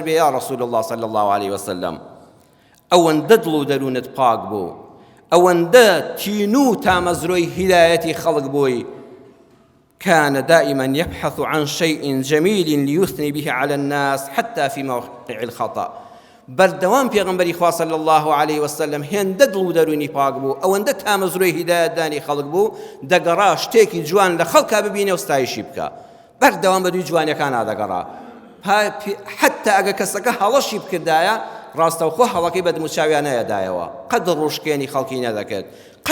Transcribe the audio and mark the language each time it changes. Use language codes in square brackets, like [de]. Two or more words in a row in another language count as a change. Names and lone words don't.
[ckb] بێ یا ڕەسوول الله [ar] صلی الله علیه وسلم [ckb] ئەوەندە دڵ و دەروونت پاک بوو ئەوەندە تین و تامەزرۆی هیدایەتی خەڵک بووی [ar] كان دائما يبحث عن شيء جميل ليثني به على الناس حتى في موقع الخطأ [ckb] بەردەوام پێغەمبەری خوا [ar] صلی الله علیه وسلم [ckb] هێندە دڵ و دەرونی پاک بوو ئەوەندە تامەزرۆی هیدایەت دانی خەڵک بوو دەگەڕا شتێکی جوان لە خەڵکا ببینێ و ستایشی بکە بەردەوام بە دوی جوانیەکانە دەگەڕا حتى ئەگە کەسەکە هەڵەشی بکردایە ڕاستەوخۆ هەڵەکەی بە دموچاویان نەیەدایەوە قەت ڕوشکێنی خەڵکی نەدەکرد قەت